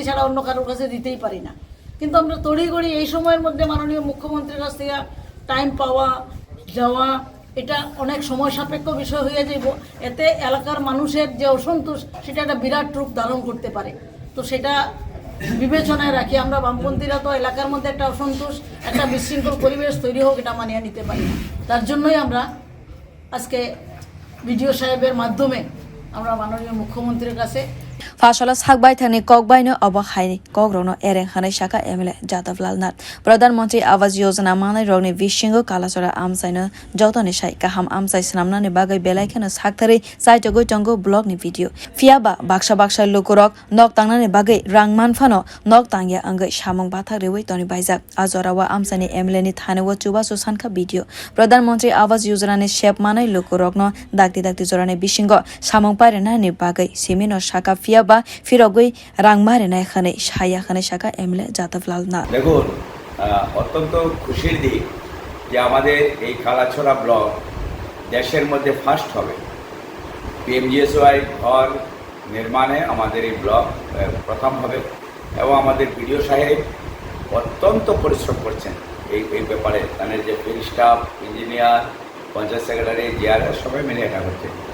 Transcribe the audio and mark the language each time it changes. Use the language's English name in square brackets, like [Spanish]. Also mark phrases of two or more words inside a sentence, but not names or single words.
[Bangla] ছাড়া অন্য কারোর কাছে দিতেই পারি না কিন্তু আমরা তড়িঘড়ি এই সময়ের মধ্যে মাননীয় মুখ্যমন্ত্রীর কাছ থেকে টাইম পাওয়া যাওয়া এটা অনেক সময় সাপেক্ষ বিষয় হয়ে যাইব এতে এলাকার মানুষের যে অসন্তোষ সেটা একটা বিরাট রূপ ধারণ করতে পারে তো সেটা বিবেচনায় রাখি আমরা বামপন্থীরা তো এলাকার মধ্যে একটা অসন্তোষ একটা বিশৃঙ্খল পরিবেশ তৈরি হোক এটা মানিয়ে নিতে পারি না তার জন্যই আমরা আজকে ভিডিও সাহেবের মাধ্যমে আমরা মাননীয় মুখ্যমন্ত্রীর কাছে [Kok Borok] Fashala sakbai thani kokbai no abhas kogrogno ereng hanai shaka MLA Jadab Lal Nath प्रधानमंत्री आवास योजना मानै रगनि bisingo Kalachora amchain no jotoni sai kaham amchain snamnani bagwi belaikeno sakthari saitogoi tongo blog ni video fiaba baksa lukurog nok tangnani bagwi rang manfano nok tangya angai samung bathak rewi toni baijak ajorawa amchaini MLA ni thaneo chubasu sanka video प्रधानमंत्री आवास योजना ni shep manai lukurog no dakti dakti jorani bisingo samung pairena ni bagwi simino shaka fiaba phirokgwi rang marinai khanai shaya khanai shaka MLA Jadab Lal Nath [Bangla] দেখুন অত্যন্ত খুশির দিক যে আমাদের এই কালাছড়া ব্লক দেশের মধ্যে ফার্স্ট হবে PMJY ঘর নির্মাণে আমাদের এই ব্লক প্রথম হবে এবং আমাদের ভিডিও সাহেব অত্যন্ত পরিশ্রম করছেন এই ব্যাপারে তাদের যে ফিল্ড স্টাফ ইঞ্জিনিয়ার পঞ্চায়েত সেক্রেটারি জিআরএস সবাই মিলে এটা করছে